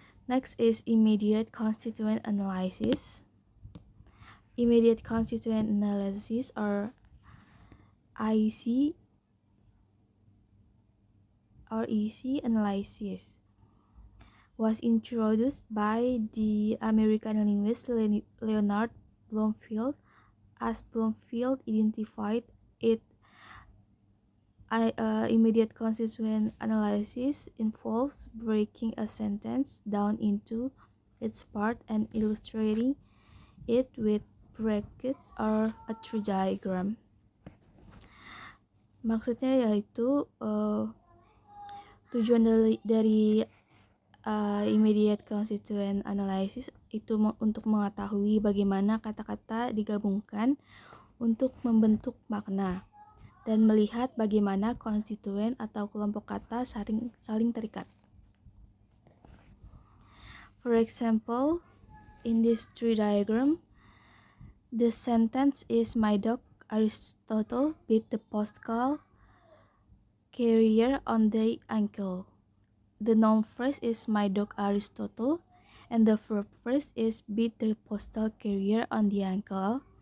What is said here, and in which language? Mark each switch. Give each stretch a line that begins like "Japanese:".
English: Next is immediate constituent analysis. Immediate constituent analysis, or IC analysis, was introduced by the American linguist Leonard Bloomfield, as Bloomfield identified it. Immediate constituent analysis involves breaking a sentence down into its part and illustrating it with brackets or a tree diagram.
Indonesian: Maksudnya yaitu tujuan dari immediate constituent analysis itu untuk mengetahui bagaimana kata-kata digabungkan untuk membentuk makna dan melihat bagaimana konstituen atau kelompok kata saling terikat.
English: For example, in this tree diagram, the sentence is my dog Aristotle beat the postal carrier on the ankle. The noun phrase is my dog Aristotle, and the verb phrase is beat the postal carrier on the ankle.